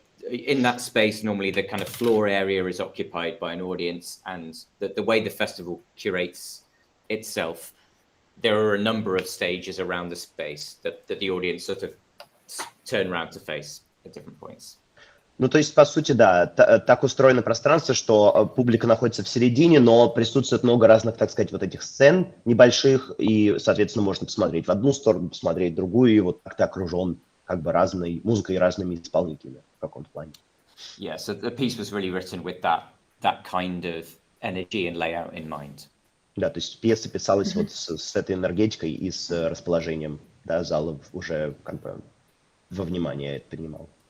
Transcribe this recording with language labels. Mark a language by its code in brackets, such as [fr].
[en] In that space, normally the kind of floor area is occupied by an audience, and the way the festival curates itself, there are a number of stages around the space that the audience sort of turn around to face at different points. [ru] Ну, то есть, по сути, да, так устроено пространство, что публика находится в середине, но присутствует много разных, так сказать, вот этих сцен небольших, и, соответственно, можно посмотреть в одну сторону, посмотреть в другую, и вот как-то окружен как бы разной музыкой и разными исполнителями в каком-то плане. [en] Yeah, so the piece was really written with that kind of energy and layout in mind. [ru] Да, то есть пьеса писалась вот с этой энергетикой и с расположением, да, зала уже как бы во внимание это принимал.